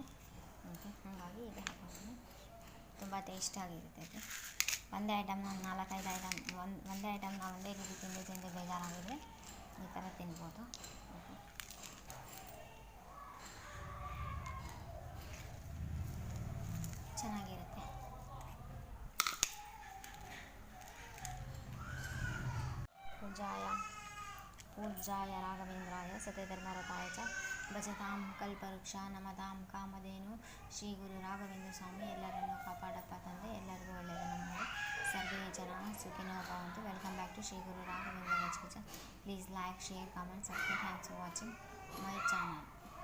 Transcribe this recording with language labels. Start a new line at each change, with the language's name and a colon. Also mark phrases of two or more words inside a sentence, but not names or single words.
Kannada: ಓಕೆ, ಹಾಗಾಗಿ ಇದು ಹಾಕ್ಕೊತೀನಿ. ತುಂಬ ಟೇಸ್ಟಾಗಿರುತ್ತೆ ಇದು. ಒಂದೇ ಐಟಮ್ನ 4-5 ಐಟಮ್ ಒಂದೇ ಐಟಮ್ನ ಒಂದೇ ರೀತಿ ತಿಂದು ಬೇಜಾರಾಗಿದ್ರೆ ಈ ಥರ ತಿನ್ಬೋದು. ಓಕೆ, ಚೆನ್ನಾಗಿರುತ್ತೆ.
Sanskrit: पूज्याय राघवेंद्राय सत्यधर्मरताय च भजतां कल्पवृक्षाय नमतां कामधेनु
Kannada: ಶ್ರೀ ಗುರು ರಾಘವೇಂದ್ರ ಸ್ವಾಮಿ ಎಲ್ಲರನ್ನು ಕಾಪಾಡಪ್ಪ ತಂದೆ, ಎಲ್ಲರಿಗೂ ಒಳ್ಳೆಯದನ್ನು ಮಾಡು.
Sanskrit: ಸರ್ವೇ ಜನ ಸುಖಿನೋ ಭವಂತು.
English: welcome back to ಶ್ರೀ ಗುರು ರಾಘವೇಂದ್ರ kitchen. please like, share, comment, subscribe. Thanks for watching my channel.